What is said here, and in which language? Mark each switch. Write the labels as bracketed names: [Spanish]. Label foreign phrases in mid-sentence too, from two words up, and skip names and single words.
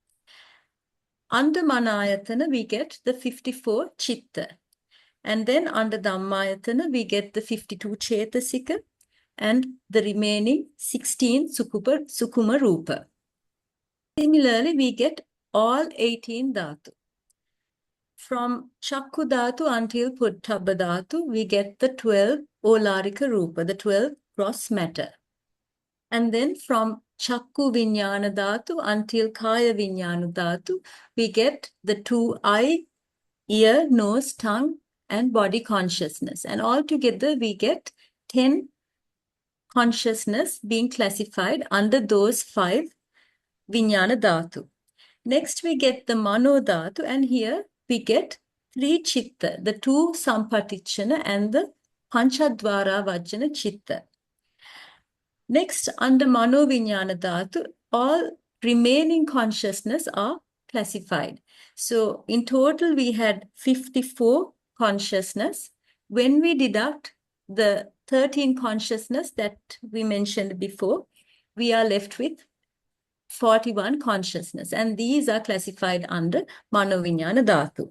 [English] Under manayatana, we get the 54 chitta. And then under dhammayatana, we get the 52 cetasika and the remaining 16 [Pali] sukuma rupa. [English] Similarly, we get all 18 dhātu. From [Pali] chakku dhātu [English] until [Pali] pottabba dhātu, [English] we get the 12 [Pali] olarika rupa, [English] the 12 gross matter. And then from [Pali] chakku vijnana dhātu [English] until [Pali] kaya vijnana dhātu, [English] we get the 2 eye, ear, nose, tongue, and body consciousness. And altogether, we get 10 consciousness being classified under those 5 [Pali] vijnana dhātu. [English] Next, we get the [Pali] mano dhātu, [English] and here we get 3 chitta, the 2 sampatichana and the [Pali] panchadvara vajjana chitta. [English] Next, under [Pali] mano vijnana dhātu, [English] all remaining consciousness are classified. So in total, we had 54 consciousness. When we deduct the 13 consciousness that we mentioned before, we are left with 41 consciousness, and these are classified under [Pali] Mano-Vijnana Dhātu.